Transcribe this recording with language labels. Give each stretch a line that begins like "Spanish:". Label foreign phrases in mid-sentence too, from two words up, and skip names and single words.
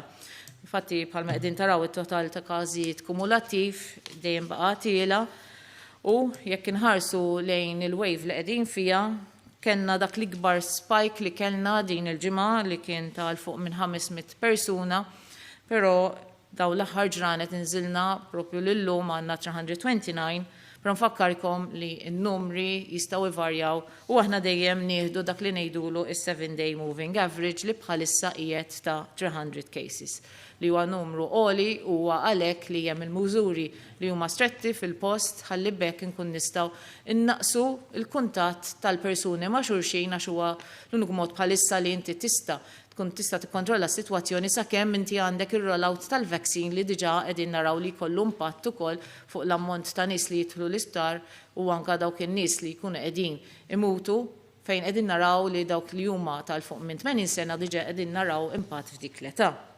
Maltese: Infatti, bħalma qegħdin taraw it-total ta' każijiet kumulattiv dejjem baqa' tiela u jekk inħarsu lejn il-wave li qegħdin fiha, kellna dak l-ikbar spike li kellna din il-ġimgħa li kien tal fuq minn 500 persuna, però daw l-aħħar ġranet inżilna propju lillum għandna 329, però nfakkarkom li n-numri jistgħu ivarjaw u aħna dejjem nieħdu dak li ngħidulu is-7-day
English: moving average
Maltese: li bħalissa qiegħed ta' 300 cases li huwa numru għoli huwa għalhekk li hemm il-mużuri li huma stretti fil-post ħalli bekk inkun nistgħu innaqsu l-kuntatt tal-persuni ma' xulxin għax huwa l-uniku mod bħalissa li inti tkun tista' tikkontrolla s-sitwazzjoni sakemm inti għandek ir-rollout tal-vaccine li diġà qegħdin naraw li jkollu impatt ukoll fuq l-ammont ta' nies li jidħlu l-isptar u anke dawk in-nies li jkunu qegħdin imutu fejn qegħdin naraw li dawk li huma tal fuq minn 80 sena diġà qegħdin naraw impatt f'dik l-età.